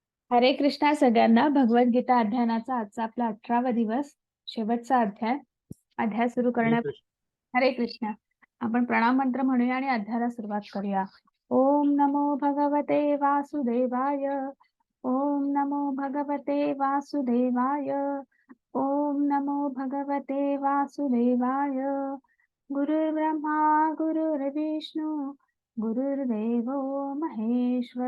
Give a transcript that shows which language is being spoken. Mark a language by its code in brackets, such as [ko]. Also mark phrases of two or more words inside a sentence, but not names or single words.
[mr] हरे कृष्णा सगळ्यांना. भगवद्गीता अध्ययनाचा आजचा आपला 18वा दिवस, शेवटचा अध्याय. अध्याय सुरू हरे करण्या कृष्ण. हरे कृष्णा. आपण प्रणाम मंत्र म्हणूया आणि अध्यायाला सुरुवात करूया. [sa] ओम नमो भगवते वासुदेवाय. ओम नमो भगवते वासुदेवाय. ओम नमो भगवते वासुदेवाय. गुरुर्ब्रह्मा गुरुर्विष्णू गुरुर्देवो महेश्वर.